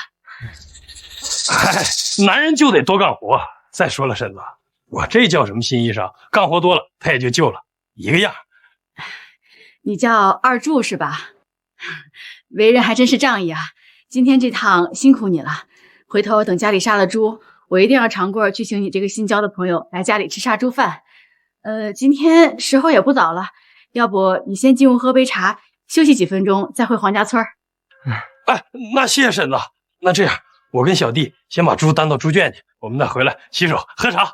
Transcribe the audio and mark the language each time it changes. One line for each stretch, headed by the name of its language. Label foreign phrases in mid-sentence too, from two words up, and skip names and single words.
Chinese: 哎，男人就得多幹活。再說了，嬸子，我這叫什麼新衣裳？幹活多了，他也就舊了，一個樣。你叫二柱是吧？為人還真是仗義啊！今天這趟辛苦你了，回頭等家裡殺了豬，我一定要常過去請你這個新交的朋友來家裡吃殺豬飯。今天時候也不早了，要不你先進屋喝杯茶，休息幾分鐘，再回黃家村。哎，那謝謝嬸子。那這樣，我跟小弟先把豬擔到豬圈去，我們再回來洗手喝茶。